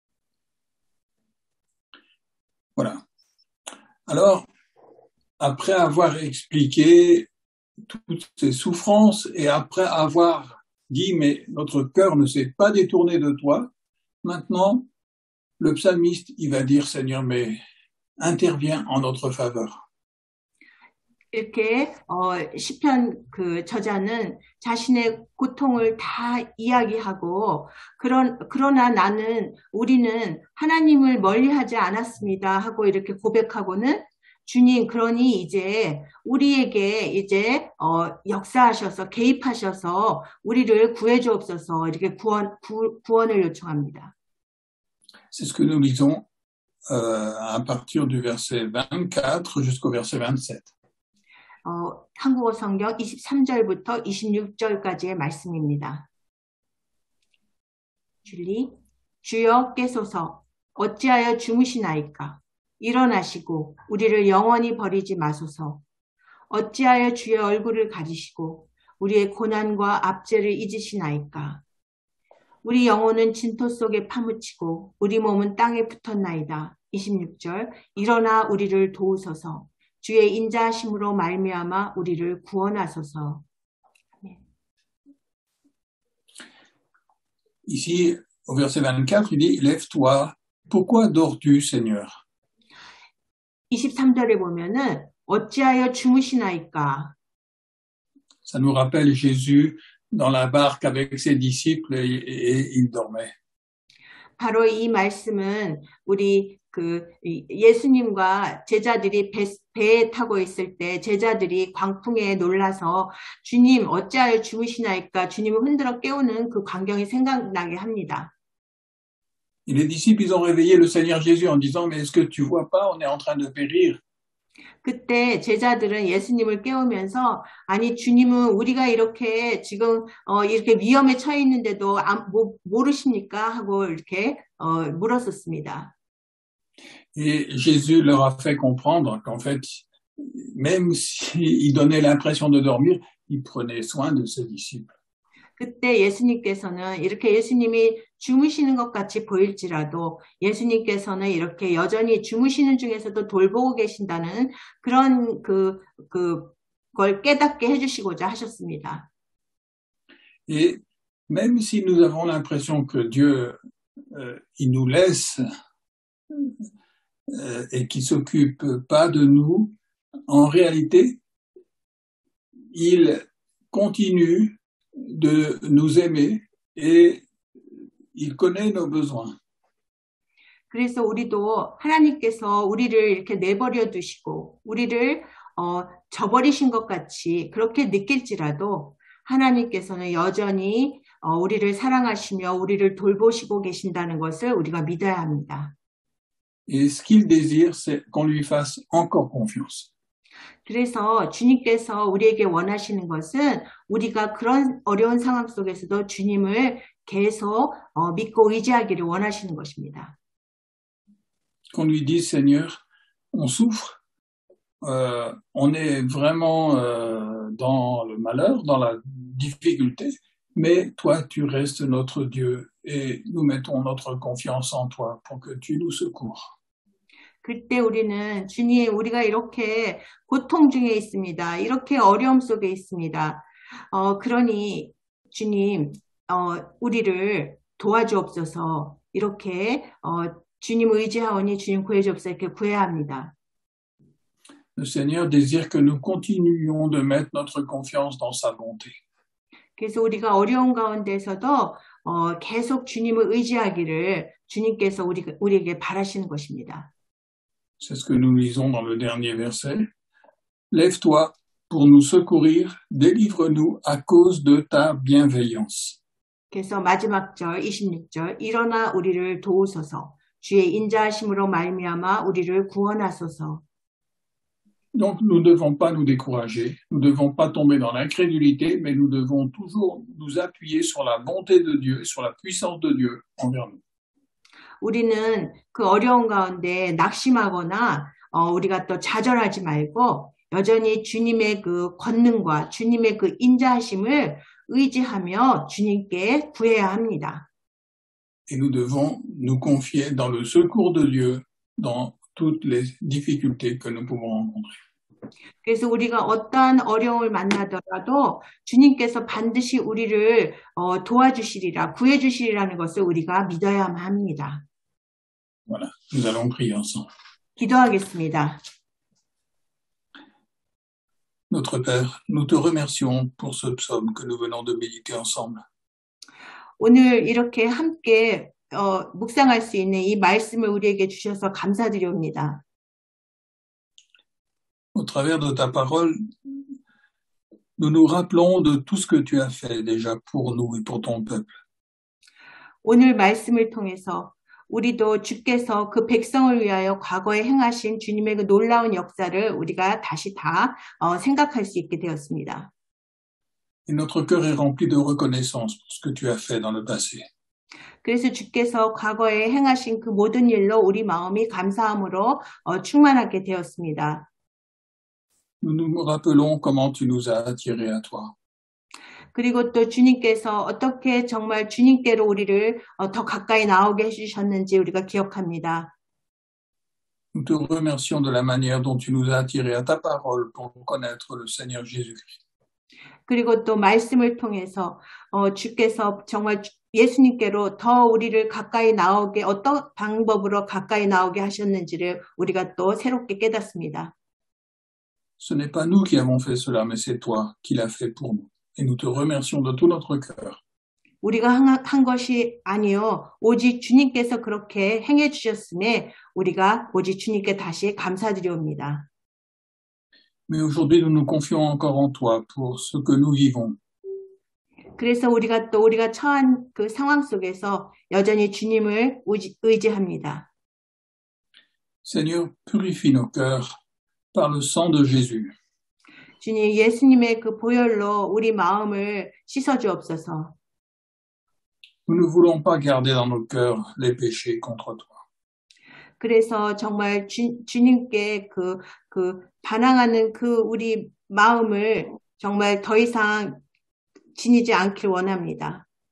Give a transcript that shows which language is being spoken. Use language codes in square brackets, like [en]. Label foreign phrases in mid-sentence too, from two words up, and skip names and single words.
[fr] Voilà. Alors, après avoir expliqué toutes ces souffrances et après avoir dit, mais notre cœur ne s'est pas détourné de toi, maintenant, le psalmiste, il va dire, Seigneur, mais interviens en notre faveur. [ko] 이렇게 시편 저자는 자신의 고통을 다 이야기하고 그러나 우리는 하나님을 멀리하지 않았습니다 하고 이렇게 고백하고는 주님 그러니 이제 우리에게 이제 역사하셔서 개입하셔서 우리를 구해주옵소서 이렇게 구원을 요청합니다. [fr] C'est ce que nous lisons à partir du verset 24 jusqu'au verset 27. [ko] 한국어 성경 23절부터 26절까지의 말씀입니다. 주여 깨소서 어찌하여 주무시나이까 일어나시고 우리를 영원히 버리지 마소서 어찌하여 주의 얼굴을 가리시고 우리의 고난과 압제를 잊으시나이까 우리 영혼은 진토 속에 파묻히고 우리 몸은 땅에 붙었나이다. 26절. 일어나 우리를 도우소서. 주의 인자하심으로 말미암아 우리를 구원하소서. [fr] Ici, au verset 24, il dit, lève-toi, pourquoi dors-tu, Seigneur? [ko] 23절에 보면은 어찌하여 주무시나이까? [fr] Ça nous rappelle Jésus dans la barque avec ses disciples et il dormait. [ko] 바로 이 말씀은 우리 예수님과 제자들이 배에 타고 있을 때 제자들이 광풍에 놀라서 주님 어찌하여 주무시나이까 주님을 흔들어 깨우는 그 광경이 생각나게 합니다. [fr] Et les disciples, ils ont réveillé le Seigneur Jésus en disant, mais est-ce que tu vois pas, on est en train de périr. [ko] 그때 제자들은 예수님을 깨우면서 아니 주님은 우리가 이렇게 지금 이렇게 위험에 처해 있는데도 모르십니까? 하고 이렇게 물었었습니다. [fr] Et Jésus leur a fait comprendre qu'en fait, même s'il donnait l'impression de dormir, il prenait soin de ses disciples. [ko] 그때 예수님께서는 이렇게 예수님이 주무시는 것 같이 보일지라도 예수님께서는 이렇게 여전히 주무시는 중에서도 돌보고 계신다는 그런 걸 깨닫게 해주시고자 하셨습니다. [fr] Et même si nous avons l'impression que Dieu, il nous laisse et qu'il s'occupe pas de nous, en réalité, il continue de nous aimer et il connaît nos besoins. [ko] 그래서 우리도 하나님께서 우리를 이렇게 내버려 두시고 우리를 저버리신 것 같이 그렇게 느낄지라도 하나님께서는 여전히 우리를 사랑하시며 우리를 돌보시고 계신다는 것을 우리가 믿어야 합니다. [fr] Et ce qu'il désire, c'est qu'on lui fasse encore confiance. [ko] 그래서 주님께서 우리에게 원하시는 것은 우리가 그런 어려운 상황 속에서도 주님을 계속 믿고 의지하기를 원하시는 것입니다. [fr] Qu'on lui dise, Seigneur, on souffre, on est vraiment dans le malheur, dans la difficulté, mais toi, tu restes notre Dieu et nous mettons notre confiance en toi pour que tu nous secours. [ko] 그때 우리는 주님, 우리가 이렇게 고통 중에 있습니다. 이렇게 어려움 속에 있습니다. 그러니 주님, 우리를 도와주옵소서. 이렇게 주님 의지하오니 주님 구해주옵소서 이렇게 구해야 합니다. [fr] Le Seigneur désire que nous continuions de mettre notre confiance dans sa bonté. [ko] 그래서 우리가 어려운 가운데서도 계속 주님을 의지하기를 주님께서 우리에게 바라시는 것입니다. [fr] C'est ce que nous lisons dans le dernier verset. Lève-toi pour nous secourir, délivre-nous à cause de ta bienveillance. [ko] 그래서 마지막 절 26절 일어나 우리를 도우소서 주의 인자하심으로 말미암아 우리를 구원하소서. [fr] Donc nous ne devons pas nous décourager, nous ne devons pas tomber dans l'incrédulité, mais nous devons toujours nous appuyer sur la bonté de Dieu et sur la puissance de Dieu envers nous. [ko] 우리는 그 어려운 가운데 낙심하거나 우리가 또 좌절하지 말고 여전히 주님의 그 권능과 주님의 그 인자하심을 의지하며 주님께 구해야 합니다. [fr] Et nous devons nous confier dans le secours de Dieu dans toutes les difficultés que nous pouvons rencontrer. [ko] 그래서 우리가 어떠한 어려움을 만나더라도 주님께서 반드시 우리를 도와주시리라, 구해주시리라는 것을 우리가 믿어야만 합니다. [fr] Voilà, nous allons prier ensemble. [ko] 기도하겠습니다. [fr] Notre Père, nous te remercions pour ce psaume que nous venons de méditer ensemble. [ko] 오늘 이렇게 함께 묵상할 수 있는 이 말씀을 우리에게 주셔서 감사드립니다. [fr] Au travers de ta parole, nous nous rappelons de tout ce que tu as fait déjà pour nous et pour ton peuple. [ko] 오늘 말씀을 통해서 우리도 주께서 그 백성을 위하여 과거에 행하신 주님의 그 놀라운 역사를 우리가 다시 다 생각할 수 있게 되었습니다. [fr] Et notre cœur est rempli de reconnaissance pour ce que tu as fait dans le passé. [ko] 그래서 주께서 과거에 행하신 그 모든 일로 우리 마음이 감사함으로 충만하게 되었습니다. [fr] Nous nous rappelons comment tu nous as attirés à toi. [ko] 그리고 또 주님께서 어떻게 정말 주님께로 우리를 더 가까이 나오게 해주셨는지 우리가 기억합니다. [fr] Nous te remercions de la manière dont tu nous as attirés à ta parole pour connaître le Seigneur Jésus-Christ. [ko] 그리고 또 말씀을 통해서 주께서 정말 예수님께로 더 우리를 가까이 나오게 어떤 방법으로 가까이 나오게 하셨는지를 우리가 또 새롭게 깨닫습니다. [fr] Ce n'est pas nous qui avons fait cela, mais c'est toi qui l'as fait pour nous. Et nous te remercions de tout notre cœur. [ko] 우리가 한 것이 아니요 오직 주님께서 그렇게 행해 주셨음에 우리가 오직 주님께 다시 감사드리옵니다. [fr] Mais aujourd'hui, nous nous confions encore en toi pour ce que nous vivons. [ko] 그래서 우리가 처한 그 상황 속에서 여전히 주님을 의지합니다. [fr] Seigneur, purifie nos cœurs par le sang de Jésus. [ko] 주님, 예수님의 그 보혈로 우리 마음을 씻어 주옵소서. [fr] Nous ne voulons pas garder dans nos cœurs les péchés contre toi. [ko] 그래서 정말 주님께 반항하는 그 우리 마음을 정말 더 이상 지니지 않길 원합니다.